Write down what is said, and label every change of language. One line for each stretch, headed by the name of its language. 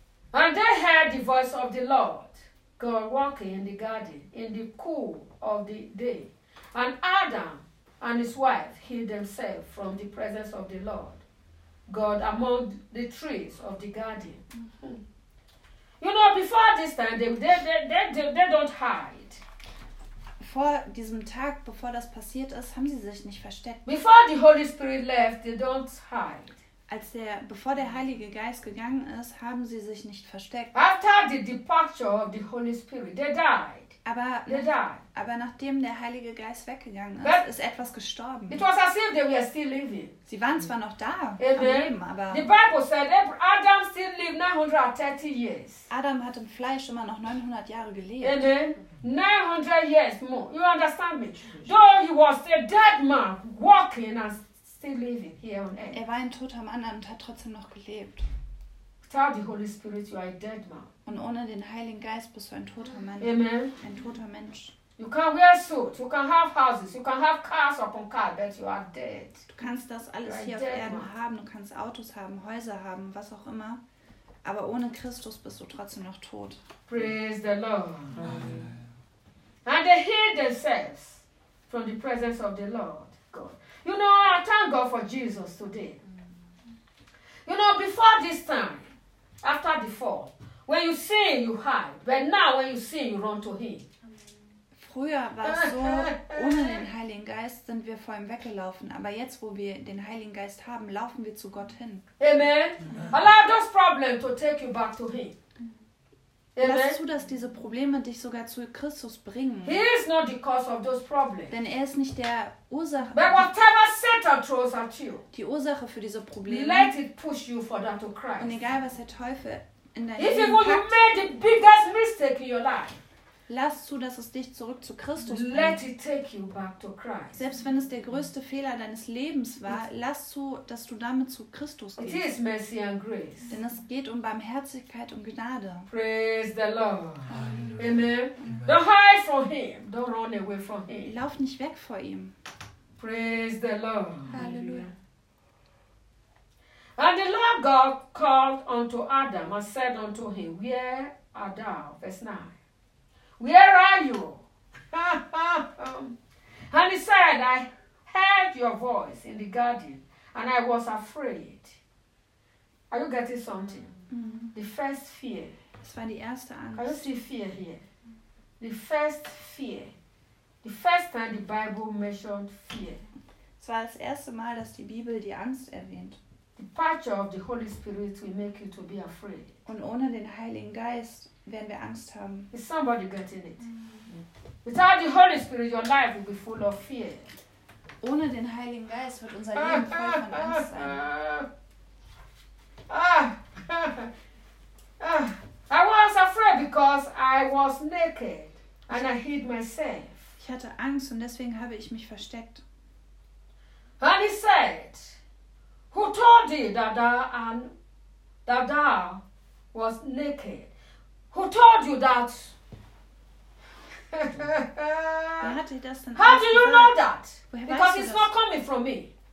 English: And they heard the voice of the Lord God walking in the garden in the cool of the day. And Adam and his wife hid themselves from the presence of the Lord God among the trees of the garden. You know, before this time, they don't hide.
German: Vor diesem Tag, bevor das passiert ist, haben sie sich nicht versteckt.
English: Before the Holy Spirit left, they don't hide.
German: Bevor der Heilige Geist gegangen ist, haben sie sich nicht versteckt.
English: After the departure of the Holy Spirit, they died.
German: Aber nachdem der Heilige Geist weggegangen ist, ist etwas gestorben.
English: It was as if they were still living.
German: Sie waren zwar noch da, aber
English: the Bible said Adam still lived 930 years.
German: Adam hat im Fleisch immer noch 900 Jahre gelebt.
English: Amen. 900 years more. You understand me? Though he was a dead man walking and still living here on earth.
German: Er war ein toter Mann und hat trotzdem noch gelebt.
English: Tell the Holy Spirit you are a dead man.
German: Und ohne den Heiligen Geist bist du ein toter Mann. Amen. Ein toter Mensch.
English: You can wear suits, you can have houses, you can have cars upon cars, but you are dead.
German: Du kannst das alles hier auf Erden haben, du kannst Autos haben, Häuser haben, was auch immer. Aber ohne Christus bist du trotzdem noch tot.
English: Praise the Lord. Amen. And they hid themselves from the presence of the Lord God. You know, I thank God for Jesus today. You know, before this time, after the fall, when you sin, you hide. But now, when you sin, you run to him.
German: Früher war es so, ohne den Heiligen Geist sind wir vor ihm weggelaufen. Aber jetzt, wo wir den Heiligen Geist haben, laufen wir zu Gott hin. Amen.
English: Allow those problems to take you back to him.
German: Lass zu, dass diese Probleme dich sogar zu Christus bringen.
English: He is not the cause of those problems.
German: Denn er ist nicht der Ursache.
English: But whatever Satan throws at you,
German: die Ursache für diese Probleme.
English: Let it push you further to Christ.
German: Und egal, was der Teufel in dein Leben packt.
English: You made the biggest mistake in your life.
German: Lass zu, dass es dich zurück zu Christus bringt.
English: Let it take you back to Christ.
German: Selbst wenn es der größte Fehler deines Lebens war, lass zu, dass du damit zu Christus gehst.
English: It is mercy and grace.
German: Denn es geht um Barmherzigkeit und Gnade.
English: Praise the Lord. Amen. Amen. Don't hide from him. Don't run away from him.
German: Lauf nicht weg vor ihm.
English: Praise the Lord.
German: Halleluja.
English: And the Lord God called unto Adam and said unto him, Where art thou? Verse 9. Where are you? And he said, I heard your voice in the garden, and I was afraid. Are you getting something? Mm-hmm. The first fear.
German: Das war die erste Angst.
English: Are you seeing fear here? The first fear. The first time the Bible mentioned fear.
German: Es war das erste Mal, dass die Bibel die Angst erwähnt.
English: The departure of the Holy Spirit will make you to be afraid.
German: Und ohne den Heiligen Geist werden wir Angst haben.
English: Is somebody getting it? Mm-hmm. Without the Holy Spirit, your life will be full of fear.
German: Ohne den Heiligen Geist wird unser Leben voll von Angst sein.
English: I was afraid because I was naked and I hid myself.
German: Ich hatte Angst und deswegen habe ich mich versteckt.
English: And he said, Who told thee that thou was naked? Who told you that? How do you know that? Because it's not coming from me.